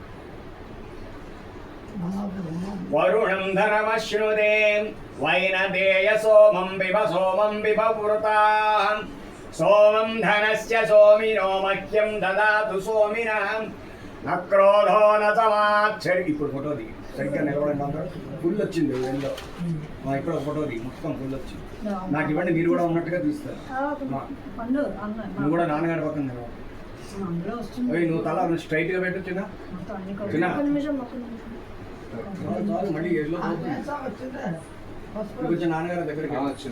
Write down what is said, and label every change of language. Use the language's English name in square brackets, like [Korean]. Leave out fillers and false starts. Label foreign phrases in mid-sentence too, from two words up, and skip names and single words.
[Sanskrit] वरुणं धनमश्नुते वैनदेय सोमं बिभ पुरताः सोमं धनस्य सोमिनो मह्यं ददातु सोमिनः न क्रोधो न समाच्छरि. [Telugu] ఇప్పుడు ఫోటో దిగి సరిగ్గా నిలబడండి. అందరూ ఫుల్ వచ్చింది ఎందో. ఇప్పుడు ఒక ఫోటో దిగి మొత్తం ఫుల్ వచ్చింది. నాకు ఇవ్వండి, మీరు కూడా ఉన్నట్టుగా తీస్తారు. నువ్వు కూడా నాన్నగారి పక్కన నిలబడు. నువ్వు తల స్ట్రైట్ గా పెట్టు. చిన్న చిన్న మళ్ళీ ఏజ్లో కొంచెం నాన్నగారి దగ్గరికి వచ్చింది.